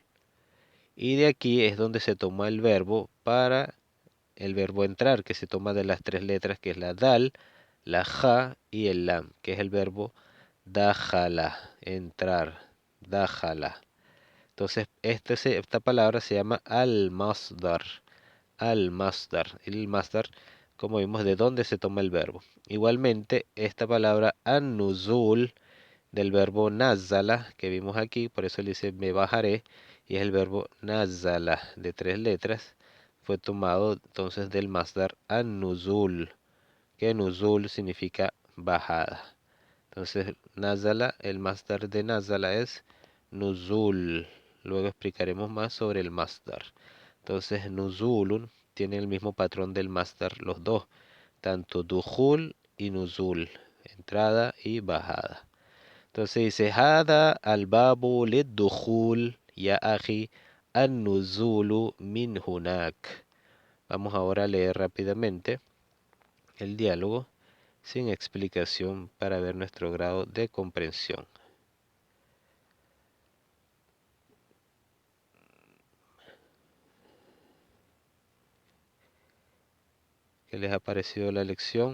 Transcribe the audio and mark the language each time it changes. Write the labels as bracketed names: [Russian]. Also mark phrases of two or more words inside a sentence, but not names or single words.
[Spanish] Y de aquí es donde se toma el verbo para el verbo entrar, que se toma de las tres letras, que es la dal, la ja y el lam, que es el verbo dakhala, entrar, dakhala. Entonces, esta palabra se llama al-masdar. Al-masdar. El masdar, como vimos, de dónde se toma el verbo. Igualmente, esta palabra an-nuzul, del verbo nazala, que vimos aquí, por eso le dice me bajaré, y es el verbo nazala, de tres letras, fue tomado entonces del [Arabic] مصدر النزول, [Spanish] que nuzul significa bajada. Entonces, nazala, el masdar de nazala es nuzul. Luego explicaremos más sobre el masdar. Entonces, nuzulun tiene el mismo patrón del masdar, los dos, tanto dukhul y nuzul, entrada y bajada. Entonces dice, [Arabic] هذا الباب للدخول، يا أخي، النزول من هناك. [Spanish] Vamos ahora a leer rápidamente el diálogo sin explicación para ver nuestro grado de comprensión. ¿Qué les ha parecido la lección?